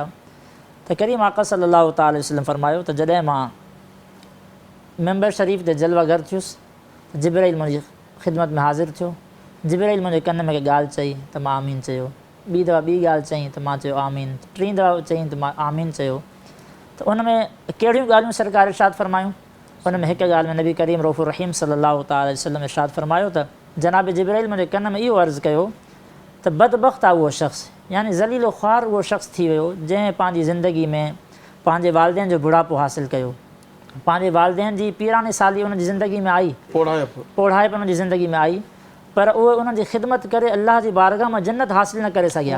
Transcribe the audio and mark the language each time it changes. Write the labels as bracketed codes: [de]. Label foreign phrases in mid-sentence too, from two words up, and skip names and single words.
[sd] त करीम आका [ar] صلى الله تعالى عليه وسلم [sd] फरमायो त जॾहिं मां मेंबर शरीफ़ ते जलवा घर थियुसि त जिब्राइल मुंहिंजी ख़िदमत में हाज़िर थियो। जिब्राइल मुंहिंजे कन में ॻाल्हि चई त मां आमीन चयो, ॿी दफ़ा ॿी ॻाल्हि चई त मां चयो आमीन, टीं दफ़ा चई त मां आमीन चयो। त उन में कहिड़ियूं ॻाल्हियूं सरकार इरशाद फरमायूं? उन में हिकु ॻाल्हि में नबी करीम रऊफ़ रहीम [ar] صلى الله تعالى عليه وسلم [sd] इरशाद फरमायो त जनाब जिब्राइल मुंहिंजे कन में इहो अर्ज़ु कयो त बदबख़्त आहे उहो शख़्स, यानी ज़लीलो ख़्वार उहो शख़्स थी वियो जंहिं पंहिंजी ज़िंदगी में पंहिंजे वालिदैन जो बुढ़ापो हासिलु कयो, पंहिंजे वालिदैन जी पीरानी साली उन जी ज़िंदगी में आई, पोढ़ाइप उन जी ज़िंदगी में आई, पर उहे उन्हनि जी ख़िदमत करे अलाह जी बारगाह में जन्नत हासिलु न करे सघिया।